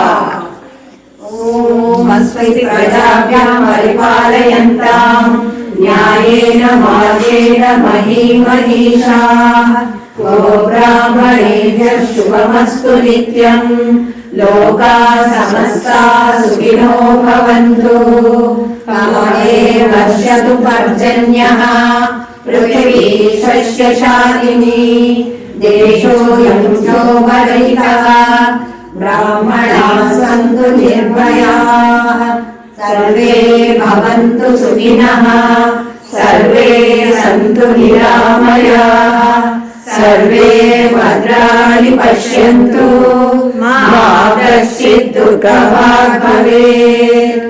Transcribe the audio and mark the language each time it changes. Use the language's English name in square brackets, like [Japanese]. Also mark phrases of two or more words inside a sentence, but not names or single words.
[Sanskrit] ಓಂ ಅಸ್ಮೈತಿ ಪ್ರಜಾಭ್ಯಾಂ ಪರಿಪಾಲಯಂತಾಂ ನ್ಯಾಯೇನ ಮಾರ್ಗೇಣ ಮಹೀಮಹೀಷಾಃ. ಗೋ ಬ್ರಾಹ್ಮಣೇಭ್ಯಃ ಶುಭಮಸ್ತು ನಿತ್ಯಂ. ಲೋಕಾಃ ಸಮಸ್ತಾಃ ಸುಖಿನೋ ಭವಂತು. ಕಾಲೇ ವರ್ಷತು ಪರ್ಜನ್ಯಃ. ಪೃಥಿವೀ ಸಸ್ಯಶಾಲಿನಿ. ದೇಶೋऽಯಂ ಶೋಭರಹಿತಃ. ಬ್ರಾಹ್ಮಣಾಃ ಸಂತು ನಿರ್ಭಯಾಃ. ಸರ್ವೇ ಭವಂತು ಸುಖಿನಃ. ಸರ್ವೇ ಸಂತು ನಿರಾಮಯಾಃ. ಸರ್ವೇ ಭದ್ರಾಣಿ ಪಶ್ಯಂತು. ಮಾ ಕಶ್ಚಿತ್ ದುಃಖಭಾಗ್ ಭವೇತ್.